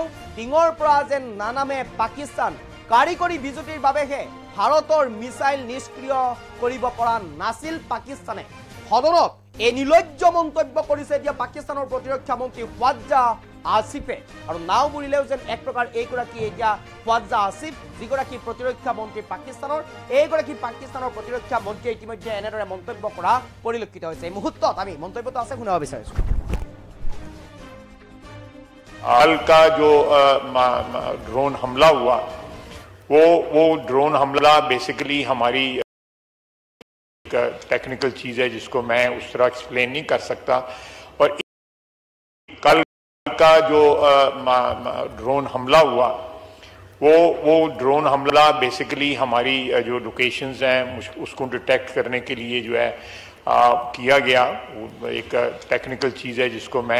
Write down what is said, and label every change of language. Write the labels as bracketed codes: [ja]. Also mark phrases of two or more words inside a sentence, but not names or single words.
[as] টিঙৰ পৰা যে নানামে পাকিস্তান কাৰিকৰী বিজুতিৰ বাবেহে ভাৰতৰ মিসাইল নিষ্ক্ৰিয় কৰিব পৰা নাছিল পাকিস্তানে সদনত এই নিৰ্লজ্জ মন্তব্য কৰিছে এতিয়া পাকিস্তানৰ প্ৰতিৰক্ষা মন্ত্ৰী খ্বাজা আসিফে আৰু নাও বুৰিলেও যেন এক প্ৰকাৰ এইগৰাকী এতিয়া খ্বাজা আসিফ যিগৰাকী প্ৰতিৰক্ষা মন্ত্ৰী পাকিস্তানৰ এইগৰাকী পাকিস্তানৰ প্ৰতিৰক্ষা মন্ত্ৰী ইতিমধ্যে এনেদৰে মন্তব্য কৰা পৰিলক্ষিত হৈছে এই মুহূৰ্তত আমি মন্তব্যটো আছে শুনাব বিচাৰিছো [hi] हाल का जो ड्रोन हमला हुआ वो ड्रोन हमला बेसिकली हमारी टेक्निकल चीज़ है जिसको मैं उस तरह एक्सप्लेन नहीं कर सकता और कल का जो ड्रोन हमला हुआ वो ड्रोन हमला बेसिकली हमारी जो लोकेशंस हैं उसको डिटेक्ट करने के लिए जो है किया गया एक टेक्निकल चीज़ है जिसको मैं